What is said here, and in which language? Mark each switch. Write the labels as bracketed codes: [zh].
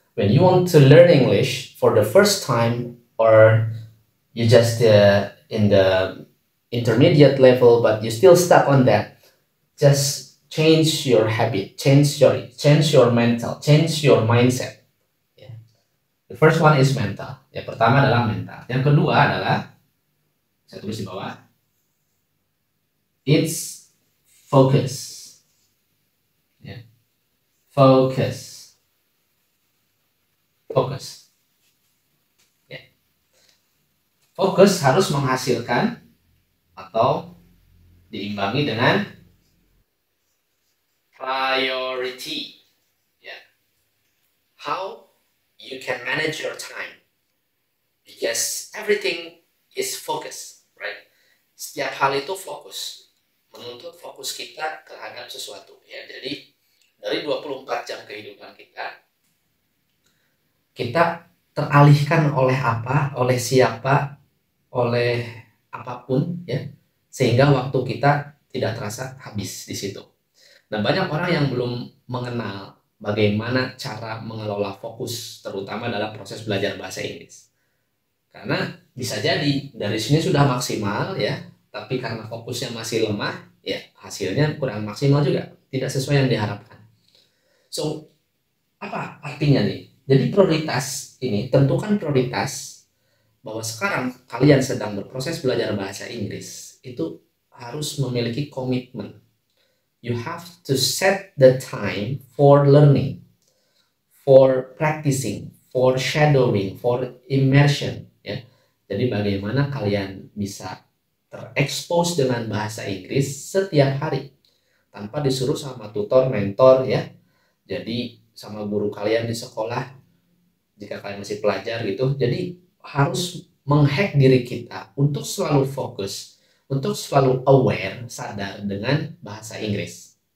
[en] When you want to learn English for the first time, or you just in the intermediate level but you still stuck on that, just change your habit, change your mental, change your mindset yeah. The first one is mental. [id] Yang pertama adalah mental. Yang kedua adalah, saya tulis di bawah, [en] it's focus. [id] Ya. [en] Focus. Focus. Ya. [id] Fokus harus menghasilkan atau diimbangi dengan priority. [en] Yeah. How you can manage your time, because everything is focus, right? [id] Setiap hal itu fokus, menuntut fokus kita terhadap sesuatu. Ya, jadi dari 24 jam kehidupan kita teralihkan oleh apa, oleh siapa, oleh apapun, ya, sehingga waktu kita tidak terasa habis di situ. Nah, banyak orang yang belum mengenal bagaimana cara mengelola fokus, terutama dalam proses belajar bahasa Inggris. Karena bisa jadi dari sini sudah maksimal, ya, tapi karena fokusnya masih lemah, ya, hasilnya kurang maksimal juga, tidak sesuai yang diharapkan. So, apa artinya nih? Jadi prioritas ini, tentukan prioritas bahwa sekarang kalian sedang berproses belajar bahasa Inggris, itu harus memiliki komitmen. [en] You have to set the time for learning, for practicing, for shadowing, for immersion. [id] Ya. Jadi bagaimana kalian bisa terekspos dengan bahasa Inggris setiap hari tanpa disuruh sama tutor, mentor, ya. Jadi sama guru kalian di sekolah jika kalian masih pelajar gitu. Jadi harus menghack diri kita untuk selalu fokus, untuk selalu aware, sadar dengan bahasa Inggris.